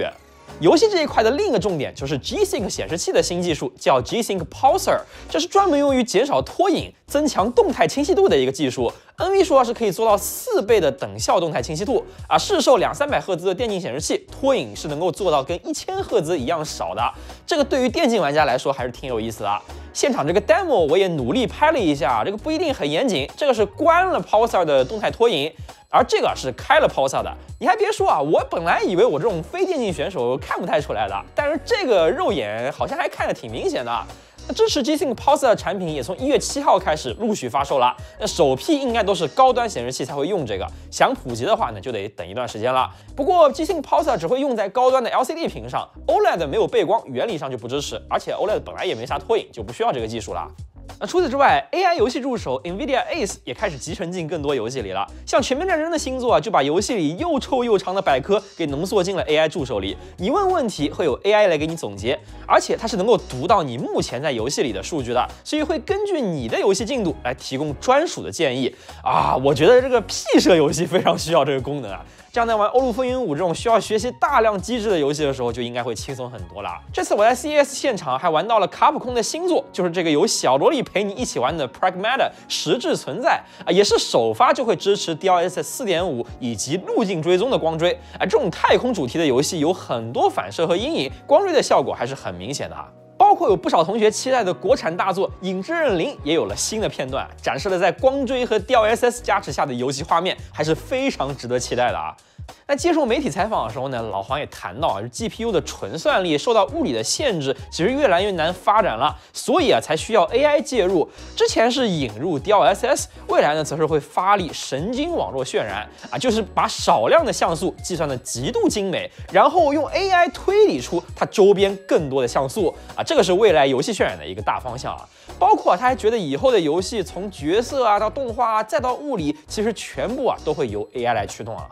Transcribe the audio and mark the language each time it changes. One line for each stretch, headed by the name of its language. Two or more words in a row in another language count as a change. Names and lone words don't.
Chinese: 遊戲這一塊的另一個重點就是 G-Sync 顯示器的新技術，叫 G-Sync Pulsar，這是專門用於減少拖影、增強動態清晰度的一個技術。NV 說是可以做到4倍的等效動態清晰度啊，市售200-300赫茲的電競顯示器拖影是能夠做到跟1000赫茲一樣少的，這個對於電競玩家來說還是挺有意思的。現場這個 demo 我也努力拍了一下，這個不一定很嚴謹，這個是關了 Pulsar 的動態拖影，而這個是開了 Pulsar 的。你還別說啊，我本來以為我這種非電競選手看不太出來的，但是這個肉眼好像還看着挺明顯的。那支持 G-Sync Pulsar 的产品也从1月7号開始陸續發售了。那首批應該都是高端顯示器才會用這個，想普及的話呢，就得等一段時間了。不過 G-Sync Pulsar 只會用在高端的 LCD 屏上 ，OLED 沒有背光，原理上就不支持，而且 OLED 本來也沒啥拖影，就不需要這個技術了。那除此之外 ，AI 遊戲助手 NVIDIA Ace 也開始集成進更多遊戲裡了。像《全面戰爭》的新作啊，就把遊戲裡又臭又長的百科給濃縮進了 AI 助手裡。你問問題，會有 AI 來給你總結，而且它是能夠讀到你目前在遊戲裡的數據的，所以會根據你的遊戲進度來提供專屬的建議啊。我覺得這個 P 社遊戲非常需要這個功能啊。這樣在玩《歐陸風雲5》這種需要學習大量機制的遊戲的時候，就應該會輕鬆很多了。這次我在 CES 現場還玩到了卡普空的新作，就是這個由小蘿莉陪你一起玩的 Pragmata 實質存在啊，也是首發就會支持 DLSS 4.5以及路徑追蹤的光追啊。這種太空主題的遊戲有很多反射和陰影，光追的效果還是很明顯的啊。包括有不少同學期待的國產大作《影之刃0》也有了新的片段，展示了在光追和 DLSS 加持下的游戲畫面，還是非常值得期待的啊。那接受媒體採訪的時候呢，老黃也談到啊，GPU 的純算力受到物理的限制，其實越來越難發展了，所以啊才需要 AI 介入。之前是引入 DLSS，未來呢則是會發力神經網絡渲染啊，就是把少量的像素計算的極度精美，然後用 AI 推理出它周邊更多的像素啊，這個是未來遊戲渲染的一個大方向啊。包括他還覺得以後的遊戲從角色啊到動畫啊再到物理，其實全部啊都會由 AI 來驅動啊。